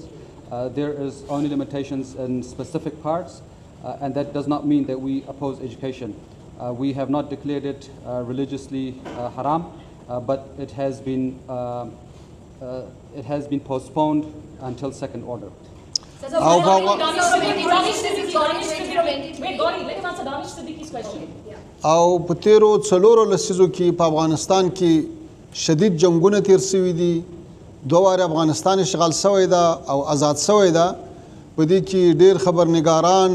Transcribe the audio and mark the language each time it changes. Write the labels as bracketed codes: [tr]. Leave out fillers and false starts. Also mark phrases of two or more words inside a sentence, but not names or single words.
[en] There is only limitations in specific parts, and that does not mean that we oppose education. We have not declared it religiously haram, but it has been postponed until second order. [ps] او په تیرو څلورو لسیزو کې په افغانستان کې شدید جنگونه تیر شوي دي دوه واره افغانستان اشغال شوی ده او آزاد شوی ده په دې کې ډېر خبرنګاران